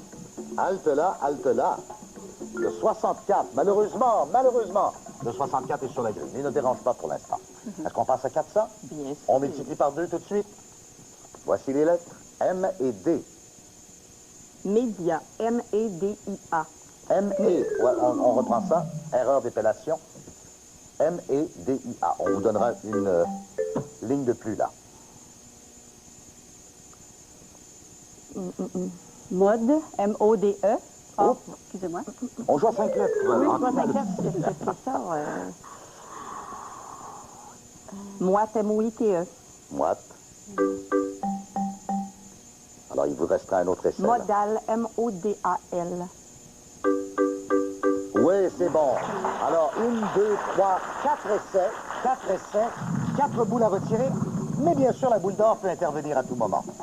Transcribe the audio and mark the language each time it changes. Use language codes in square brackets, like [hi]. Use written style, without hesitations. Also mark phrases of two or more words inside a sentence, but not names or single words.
[fr] Halte là, halte là. Le 64, malheureusement, le 64 est sur la grille. Il ne dérange pas pour l'instant. Est-ce qu'on passe à 400? Bien sûr. On multiplie par 2 tout de suite. Voici les lettres M et D. Média. M-E-D-I-A. M-E, ouais, on reprend ça. Erreur d'épellation. M-E-D-I-A. On vous donnera une ligne de plus là. Mode. M-O-D-E. Ah, Oups. excusez-moi. On joue à 5 lettres. Oui, En je vois finale. c'est ça. Moite. M-O-I-T-E. Moite. Alors, il vous restera un autre essai. là. Modal. M-O-D-A-L. Oui, c'est bon. Alors, 1, 2, 3, 4 essais. 4 essais. 4 boules à retirer. Mais bien sûr, la boule d'or peut intervenir à tout moment.